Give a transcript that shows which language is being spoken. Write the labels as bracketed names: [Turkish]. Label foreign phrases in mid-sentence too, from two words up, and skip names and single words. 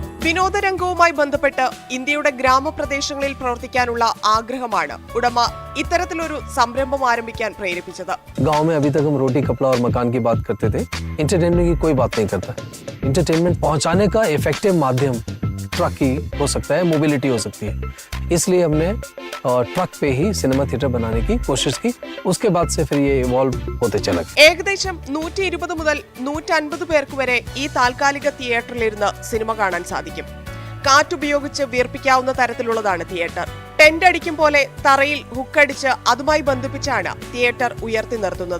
[Malayalam] വിനോദരംഗവുമായി ബന്ധപ്പെട്ട് ഇന്ത്യയുടെ ഗ്രാമപ്രദേശങ്ങളിൽ പ്രവർത്തിക്കാനുള്ള ആഗ്രഹമാണ് ഉടമ ഇത്തരത്തിലൊരു സംരംഭം ആരംഭിക്കാൻ പ്രേരിപ്പിച്ചത്. [Hindi] गांव में अभी तक हम रोटी कपड़ा और मकान की बात करते थे. एंटरटेनमेंट की कोई बात नहीं करता. एंटरटेनमेंट पहुंचाने का इफेक्टिव माध्यम ट्रक ही हो सकता है, मोबिलिटी हो सकती है. इसलिए हमने ट्रक पे ही [English] cinema theater [Hindi] बनाने की कोशिश की. उसके बाद से फिर ये इवॉल्व होते चला. [Malayalam] ഏകദേശം 120 മുതൽ 150 പേർക്ക് വരെ ഈ താൽക്കാലിക തിയേറ്ററിലിരുന്ന് സിനിമ കാണാൻ സാധിക്കും. കാറ്റുപയോഗിച്ച് വീർപ്പിക്കാവുന്ന തരത്തിലുള്ളതാണ് തിയേറ്റർ. ടെന്റ് അടിക്കും പോലെ തറയിൽ ഹുക്കടിച്ച് അതുമായി ബന്ധിപ്പിച്ചാണ് തിയേറ്റർ ഉയർത്തി നിർത്തുന്നത്.